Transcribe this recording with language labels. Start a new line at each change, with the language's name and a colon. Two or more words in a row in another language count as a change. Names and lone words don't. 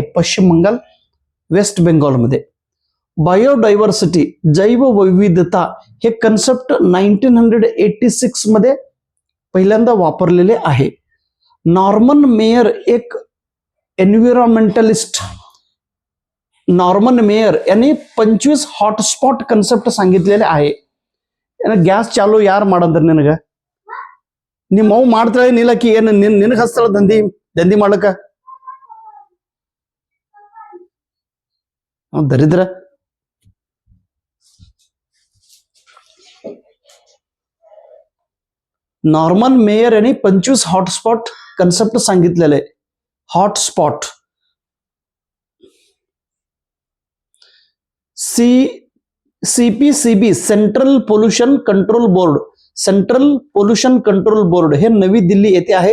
Marathi: पश्चिम बंगाल, वेस्ट बेंगॉलमध्ये. बायोडायव्हर्सिटी, जैवविविधता, हे कन्सेप्ट 1986 मध्ये पहिल्यांदा वापरलेले आहे. नॉर्मन मेयर एक एन्व्हायरमेंटलिस्ट, नॉर्मन मेयर यांनी 25
English: hotspot concept
Marathi: सांगितलेले आहे.
Kannada: ಗ್ಯಾಸ್ ಚಾಲು ಯಾರು ಮಾಡಂದ್ರ ನಿನಗ? ನಿಮ್ಮ ಅವು ಮಾಡ್ತಾಳೆ ನೀಲಕ್ಕಿ, ಏನು ನಿನಗೆ ಹಸ್ತಳ ದಂಧಿ ಮಾಡಕ? ದರಿದ್ರ.
Marathi: नॉर्मन मेयर यांनी 25
English: hotspot concept
Marathi: सांगितलेले. हॉटस्पॉट. CPCB, सेंट्रल पोल्युशन कंट्रोल बोर्ड, सेंट्रल पोल्युशन कंट्रोल बोर्ड हे नवी दिल्ली येथे आहे.